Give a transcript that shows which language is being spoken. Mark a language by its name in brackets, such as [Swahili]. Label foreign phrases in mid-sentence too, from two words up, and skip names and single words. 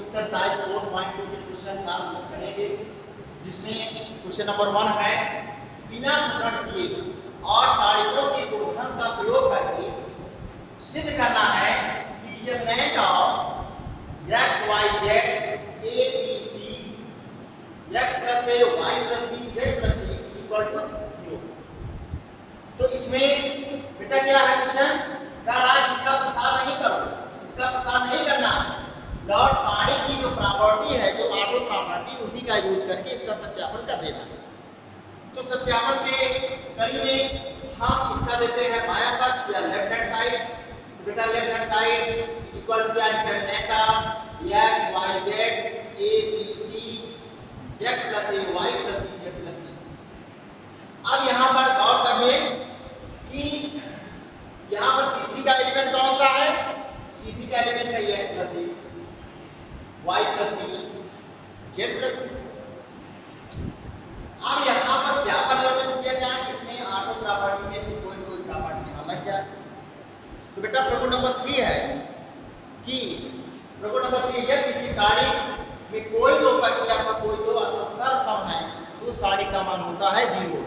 [Hindi] एक्सरसाइज 4.2 के [English] question solve [Hindi] करेंगे, जिसमें [English] question number [Hindi] 1 है बिना विकर्ण किए और सारणियों के गुणधर्म का प्रयोग करके सिद्ध करना है कि [English] determinant of x y z a b c x plus a y plus b z plus c equal to [Hindi] 0। तो इसमें बेटा क्या है क्वेश्चन का राज इसका प्रसार नहीं करो, इसका प्रसार नहीं करना है। लॉर्ड सारणी की जो प्रॉपर्टी है, जो [English] auto property, [Hindi] उसी का यूज करके इसका सत्यापन कर देना है। तो सत्यापन के कड़ी में हम इसका लेते हैं बायां पक्ष या [English] left hand side. [Hindi] तो बेटा [English] left hand side equal to determinant of x y z a b c x plus a y plus b z plus c. [Hindi] अब यहाँ पर गौर करिए कि यहाँ पर C3 का एलिमेंट कौन सा है? C3 का एलिमेंट है [English] x plus a y plus b z plus c। [Hindi] अब यहाँ पर क्या परिवर्तन किया जाए, इसमें [English] auto property [Hindi] में से कोई कोई प्रॉपर्टी यहाँ लग जाए। तो बेटा प्रगुण नंबर 3 है कि प्रगुण नंबर 3 यदि किसी सारणी में कोई दो पंक्तियां या कोई दो सर्वसम है तो सारणी का मान होता है 0।